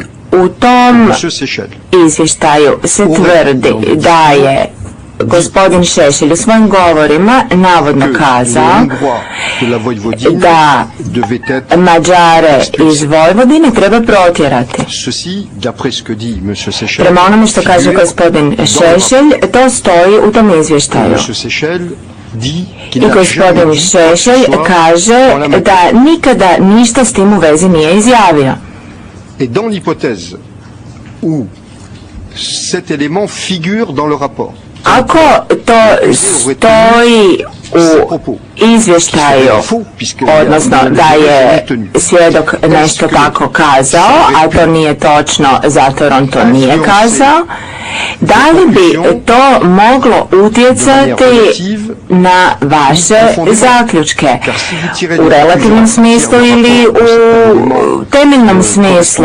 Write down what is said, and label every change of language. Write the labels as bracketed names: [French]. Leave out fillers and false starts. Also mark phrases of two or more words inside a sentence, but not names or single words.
[Croatian] U tom izvještaju se tvrdi da je gospodin Šešelj u svojim govorima navodno kazao da Mađare iz Vojvodine treba protjerati. Prema onome što kaže gospodin Šešelj, to stoji u tom izvještaju. I gospodin Šešelj kaže da nikada ništa s tim u vezi nije izjavio. [French] Et dans l'hypothèse où cet élément figure dans le rapport, [Croatian] ako to stoji u izvještaju, odnosno da je svjedok nešto tako kazao, a to nije točno zato jer on to nije kazao, da li bi to moglo utjecati na vaše zaključke u relativnom smislu ili u temeljnom smislu?